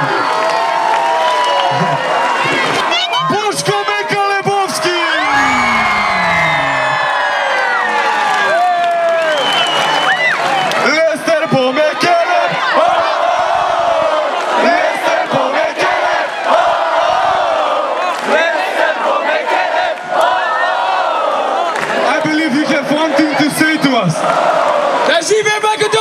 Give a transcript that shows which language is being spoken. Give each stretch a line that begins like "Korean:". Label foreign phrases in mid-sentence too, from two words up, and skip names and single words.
Macedonian: Бошко Мекалебовски! Лестер по Мекелеб! Лестер по Мекелеб! Lester по Мекелеб!
English: I believe you have one thing to say to us.
Macedonian: Да живе